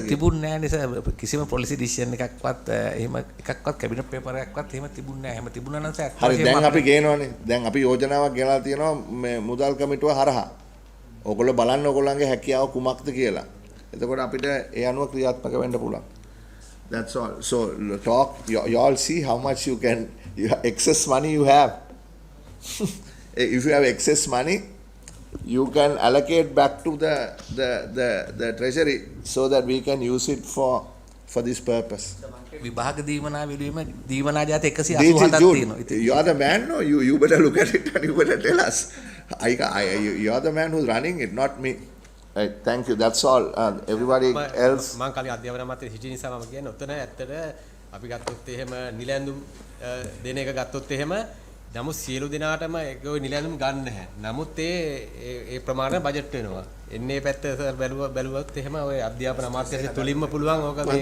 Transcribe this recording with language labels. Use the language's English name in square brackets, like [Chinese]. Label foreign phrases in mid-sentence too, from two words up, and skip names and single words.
[Sinhala] සර් තිබුණේ නෑ නිසා කිසිම [English] policy decision [Sinhala] එකක්වත් එහෙම එකක්වත් [English] cabinet paper [Sinhala] එකක්වත් එහෙම තිබුණේ නෑ. එහෙම තිබුණා නම් සර් හරි දැන් අපි ගේනවනේ. දැන් අපි යෝජනාවක් ගෙනලා තියෙනවා මේ මුදල් කමිටුව හරහා. ඔයගොල්ලෝ බලන්න ඔයගොල්ලන්ගේ හැකියාව කුමක්ද කියලා. එතකොට අපිට ඒ අනුව ක්‍රියාත්මක වෙන්න පුළුවන්. [English] That's all. So talk. You all see how much excess money you have. If you have excess money, you can allocate back to the treasury so that we can use it for this purpose. [Sinhala] විභාග දීමනා වෙලීම දීමනා ජාති 187ක් තියෙනවා. [English] You are the man, no? You better look at it and you better tell us. You are the man who's running it, not me. Right, thank you. That's all. Everybody else. [Sinhala] මම කලින් අධ්‍යාපන අමාත්‍ය හිටි නිසා මම කියන්නේ ඔතන ඇත්තට අපි ගත්තොත් එහෙම නිල ඇඳුම් දෙන එක ගත්තොත් එහෙම නමුත් සියලු දෙනාටම ඒක ඔය නිල ඇඳුම් ගන්න නැහැ. නමුත් ඒ ප්‍රමාණය බජට් වෙනවා. එන්නේ පැත්ත සර් බැලුවොත් එහෙම ඔය අධ්‍යාපන අමාත්‍යාංශය තුලින්ම පුළුවන් ඕක මේ